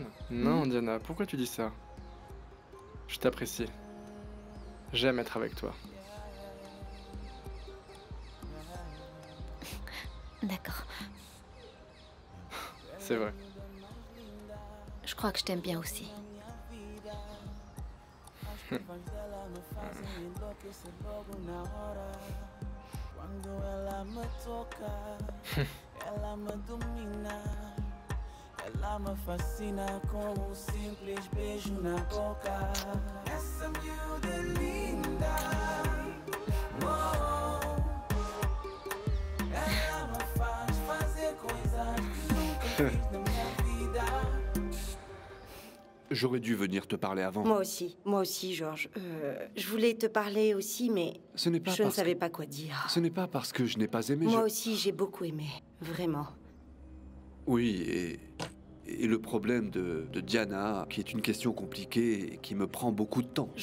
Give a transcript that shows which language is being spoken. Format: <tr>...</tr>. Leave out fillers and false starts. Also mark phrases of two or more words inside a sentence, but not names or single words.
<fr>Non, Diana, pourquoi tu dis ça? Je t'apprécie. J'aime être avec toi. D'accord. C'est vrai. Je crois que je t'aime bien aussi.</fr> <pt>Ela me fascina com simples beijo na boca. Essa miúda é linda. Oh, ela me faz fazer coisas que nunca fiz na minha vida.</pt> <fr>J'aurais dû venir te parler avant. Moi aussi, Georges. Je voulais te parler aussi, mais Ce n'est pas je ne parce savais que- pas quoi dire. Ce n'est pas parce que je n'ai pas aimé. Moi aussi, j'ai beaucoup aimé. Vraiment. Oui, et le problème de Diana, qui est une question compliquée et qui me prend beaucoup de temps.</fr>